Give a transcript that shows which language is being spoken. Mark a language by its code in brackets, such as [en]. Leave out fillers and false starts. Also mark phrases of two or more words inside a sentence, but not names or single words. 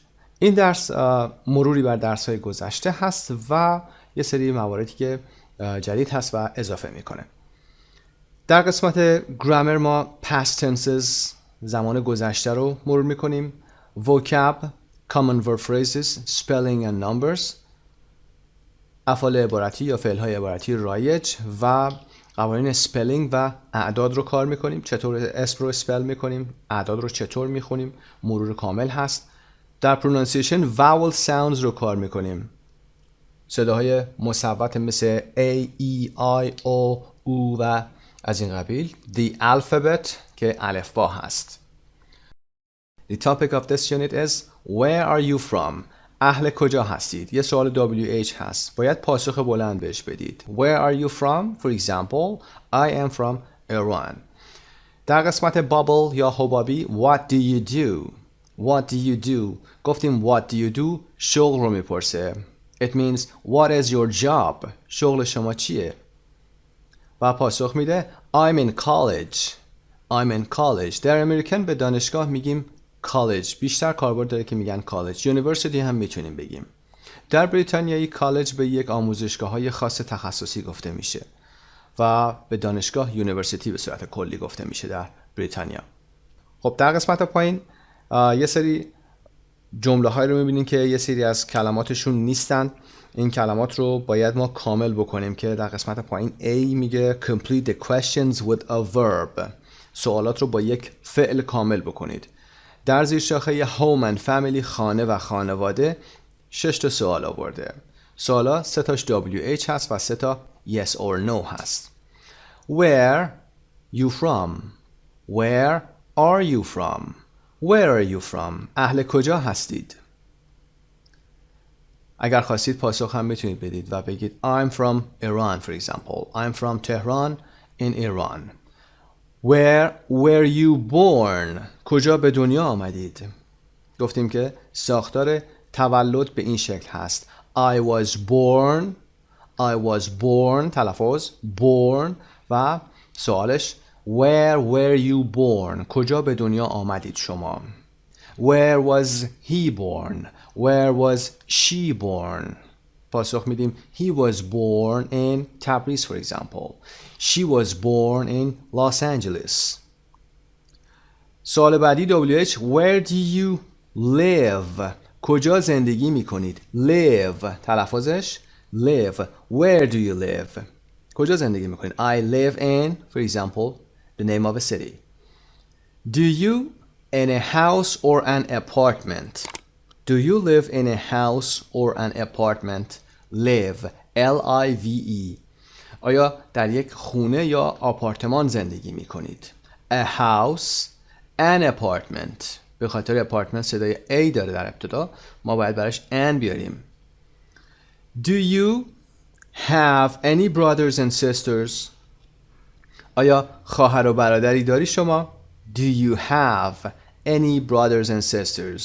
[fa] این درس مروری بر درس‌های گذشته هست و یه سری مواردی که جدید هست و اضافه میکنه. در قسمت گرامر ما [en] past tenses، [fa] زمان گذشته رو مرور میکنیم. [en] vocab، common verb phrases، spelling and numbers، [fa] افعال عبارتی یا فعل‌های عبارتی رایج و قوانین سپلینگ و اعداد رو کار میکنیم. چطور اسم رو اسپل میکنیم، اعداد رو چطور میخونیم، مرور کامل هست. در پرونانسیشن [en] vowel sounds [fa] رو کار میکنیم، صداهای مصوت مثل A, E, I, O, U و از این قبیل. [en] The alphabet [fa] که الفبا هست. [en] The topic of this unit is Where are you from? [fa] اهل کجا هستید؟ یه سوال WH هست، باید پاسخ بلند بهش بدید. [en] Where are you from? For example, I am from Iran. [fa] در قسمت بابل یا حبابی [en] What do you do? What do you do? گفتیم What do you do؟ [fa] شغل رو میپرسه. [en] It means what is your job? [fa] شغل شما چیه؟ و پاسخ میده [en] I'm in college. I'm in college. [fa] در امریکن به دانشگاه میگیم college. بیشتر کاربرد داره که میگن college. University هم میتونیم بگیم. در بریتانیایی کالج به یک آموزشگاه های خاص تخصصی گفته میشه و به دانشگاه یونیورسیتی به صورت کلی گفته میشه در بریتانیا. خب در قسمت پایین یه سری جمله های رو میبینیم که یه سری از کلماتشون نیستن. این کلمات رو باید ما کامل بکنیم که در قسمت پایین A میگه [en] complete the questions with a verb. [fa] سوالات رو با یک فعل کامل بکنید. در زیر شاخه [en] home and family، [fa] خانه و خانواده، 6 تا سوال آورده. سوالا 3 تاش WH هست و 3 تا [en] yes or no [fa] هست. [en] Where you from? Where are you from? Where are you from? [fa] اهل کجا هستید؟ اگر خواستید پاسخ هم میتونید بدید و بگید [en] I'm from Iran for example. I'm from Tehran in Iran. Where were you born? [fa] کجا به دنیا آمدید؟ گفتیم که ساختار تولد به این شکل هست. [en] I was born تلفظ born [fa] و سوالش [en] Where were you born? [fa] کجا به دنیا آمدید شما؟ [en] Where was he born? Where was she born? [fa] پاسخ میدیم [en] He was born in تبریز for example. She was born in Los Angeles. [fa] سوال بعدی [en] WH Where do you live? [fa] کجا زندگی میکنید؟ Live تلفظش live. [en] Where do you live? [fa] کجا زندگی میکنید؟ [en] I live in, for example, the name of a city. Do you in a house or an apartment? Do you live in a house or an apartment? Live, L-I-V-E. [fa] آیا در یک خونه یا آپارتمان زندگی میکنید؟ [en] A house, an apartment. [fa] به خاطر اپارتمنت صدای A داره در ابتدا، ما باید براش an بیاریم. [en] Do you have any brothers and sisters? [fa] آیا خواهر و برادری داری شما؟ [en] Do you have any brothers and sisters?